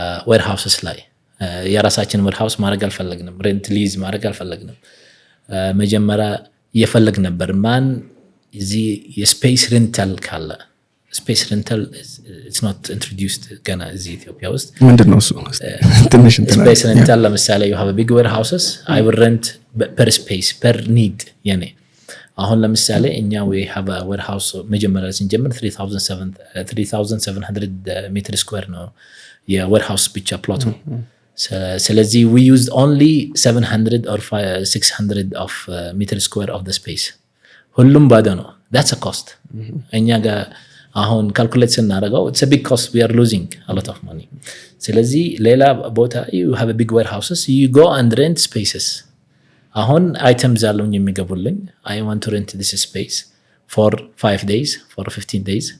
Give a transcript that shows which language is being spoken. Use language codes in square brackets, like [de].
[am] warehouses ላይ የራሳችን warehouse ማድረግ አልፈለግንም፣ ሬንት ሊዝ ማድረግ አልፈለግንም። መጀመሪያ እየፈለግ ነበር ማን እዚህ የስፔስ ሬንታል ካለ። ስፔስ ሬንታል [en] it's not introduced [am] ገና እዚህ ኢትዮጵያ ውስጥ። ምንድነው እሱ? ትንሽ እንትን [en] ስፔስ ሬንታል [am] ለምሳሌ [en] you have a big warehouses, I will rent per space per need [am] የኔ አሁን ለምሳሌ እኛ [en] we have a warehouse [am] መጀመሪያ ስንጀምር 3700 ሜትር ስኩዌር ነው የwarehouse ብቻ ፕሎቱ። ስለዚህ [en] we used only 700 or 600 of meter square of the space. [am] ሁሉም ባዶ ነው። [en] that's a cost. [am] እኛ ጋር አሁን ካልኩሌት ስናደርገው [en] it's a big cost, we are losing a lot of money. [am] ስለዚህ ሌላ ቦታ [en] you have a big warehouses, you go and rent spaces. [am] አሁን አይተምስ አሉኝ የሚገቡልኝ [en] I want to rent this space for 5 days, for 15 days.